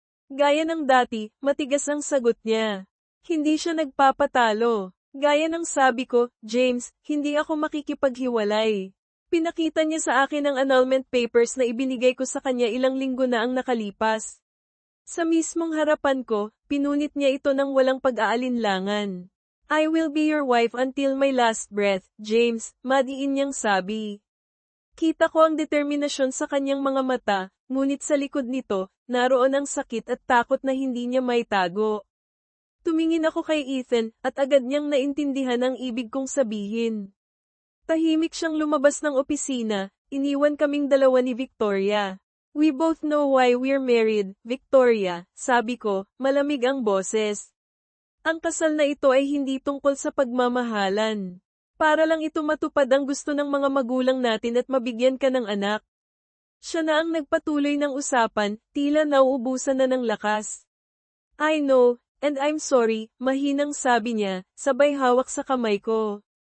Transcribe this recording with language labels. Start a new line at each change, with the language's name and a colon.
Filipino: Gaya ng dati, matigas ang sagot niya. Hindi siya nagpapatalo. Gaya ng sabi ko, James, hindi ako makikipaghiwalay. Pinakita niya sa akin ang annulment papers na ibinigay ko sa kanya ilang linggo na ang nakalipas. Sa mismong harapan ko, pinunit niya ito ng walang pag-aalinlangan.
English: I will be your wife until my last breath, James,
Filipino: madiin niyang sabi. Kita ko ang determinasyon sa kanyang mga mata, ngunit sa likod nito, naroon ang sakit at takot na hindi niya maitago. Tumingin ako kay Ethan, at agad niyang naintindihan ang ibig kong sabihin. Tahimik siyang lumabas ng opisina, iniwan kaming dalawa ni Victoria.
English: We both know why we're married, Victoria,
Filipino: sabi ko, malamig ang boses. Ang kasal na ito ay hindi tungkol sa pagmamahalan. Para lang ito matupad ang gusto ng mga magulang natin at mabigyan ka ng anak. Siya na ang nagpatuloy ng usapan, tila nauubusan na ng lakas.
English: I know, and I'm sorry,
Filipino: mahinang sabi niya, sabay hawak sa kamay ko.